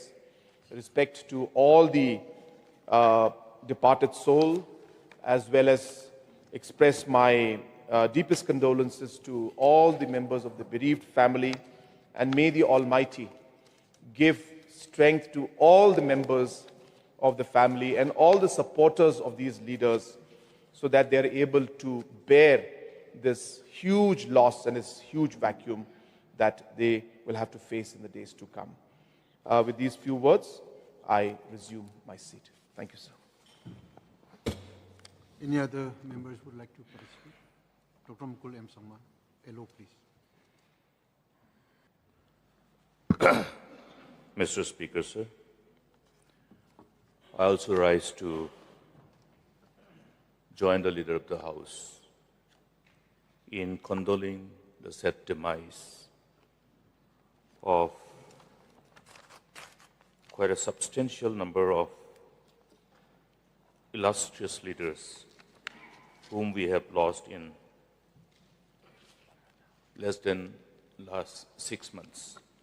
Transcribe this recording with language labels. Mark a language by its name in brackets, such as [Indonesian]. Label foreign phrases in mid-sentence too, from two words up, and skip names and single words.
[English] to all the departed soul, as well as express my deepest condolences to all the members of the bereaved family, and may the Almighty give strength to all the members of the family and all the supporters of these leaders, so that they are able to bear this huge loss and this huge vacuum that they will have to face in the days to come. With these few words, I resume my seat. Thank you, sir. Any other members would like to participate? Dr. Mukul M. Sangma, LO, please. Mr. Speaker, sir, I also rise to join the Leader of the House in condoling the sad demise of quite a substantial number of illustrious leaders whom we have lost in less than last 6 months.